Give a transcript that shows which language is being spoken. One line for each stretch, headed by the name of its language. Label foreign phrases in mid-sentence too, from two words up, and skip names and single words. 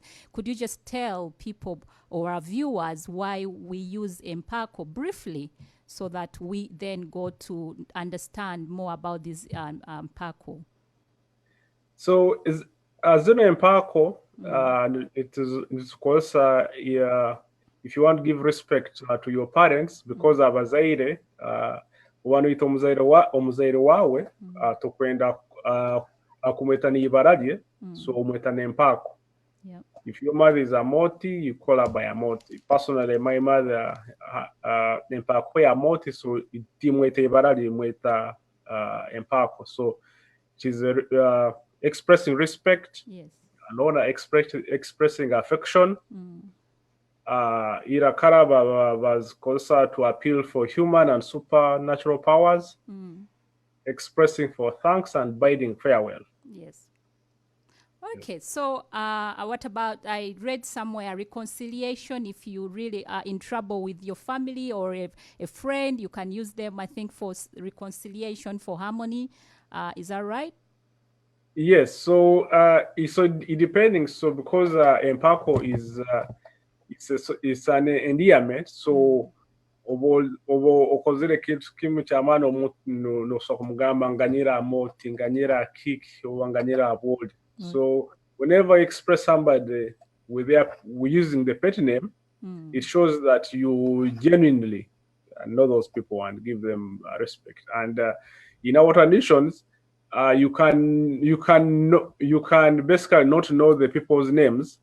English: Could you just tell people or our viewers why we use Empaako briefly, so that we then go to understand more about this Pako? So as an Empaako, it is of course if you want to give respect to your parents, because
Nyoro: abazaire wanuyita omuzaire wawe tokwenda akumweta n'ibara rye, so umweta n'Empaako.
English: If your mother is a Moti, you call her by a Moti. Personally, my mother
Nyoro: Empaako ya Moti, so timweta ibara rye mweta Empaako.
English: So it is expressing respect, Yes. and honor, expressing affection. Irakara was considered to appeal for human and supernatural powers, expressing for thanks and bidding farewell. Yes. Okay, so what about, I read somewhere, reconciliation. If you really are in trouble with your family or a friend, you can use them, I think, for reconciliation, for harmony. Is that right? Yes, so it depending. So because Empaako is it's an endearment,
Nyoro: so obo okozere kintu kimu kyamaani omuntu nosobola kumugamba nganyira amoti, nganyira Akiiki, or nganyira abodi.
English: So whenever you express somebody with using the pet name, it shows that you genuinely know those people and give them respect. And in our traditions, you can basically not know the people's names.